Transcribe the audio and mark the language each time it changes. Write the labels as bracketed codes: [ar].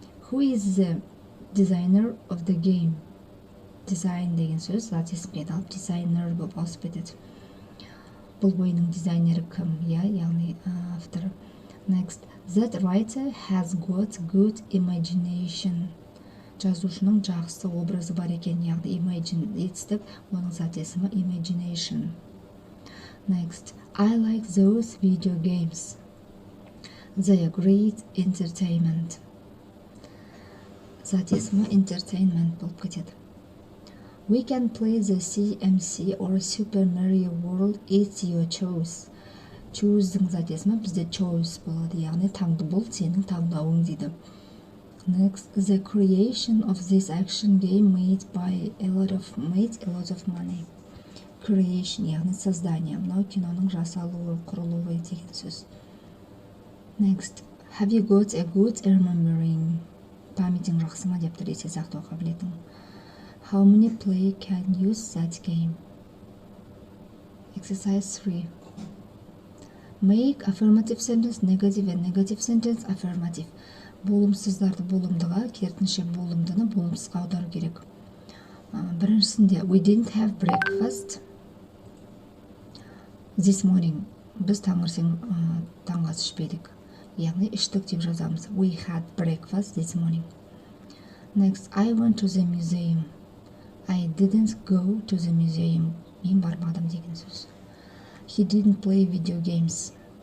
[en] Who is the designer of the game? [kk] Design деген сөз зат есімге алып designer болып ауысып кетеді. Бұл ойынның дизайнері кім? Яғни авторы. [en] Next, that writer has got good imagination. [kk] Жазушының жақсы образы бар екен. Яғни imagine етістік, оның зат есімі imagination. [en] Next, I like those video games. They are great entertainment. [kk] Зат есімі entertainment болып кетеді. [en] We can play the CMC or Super Mario World. It's your choice. [kk] Choose-дің зат есімі бізде choice болады. Яғни таңды бұл сенің таңдауың дейді. [en] Next, the creation of this action game made a lot of money. [kk] Creation яғни создание. Мынау киноның жасалуы, құрылуы деген сөз. [en] Next, have you got a good remembering? [kk] Памятің жақсы ма деп есте сақтау қабілетің. [en] How many players can use that game? Exercise 3. Make affirmative sentence negative and negative sentence affirmative. [kk] Болымсыздарды болымдыға, керісінше болымдыны болымсызға аудару керек. [en] Біріншісінде we didn't have breakfast this morning. [kk] Біз таңертең таңғы ас ішпедік. Яғни іштік деп жазамыз. [en] We had breakfast this morning. Next, I went to the museum. I didn't go to the museum. [kk] Мен бармадым деген сөз. [en] He didn't play video games.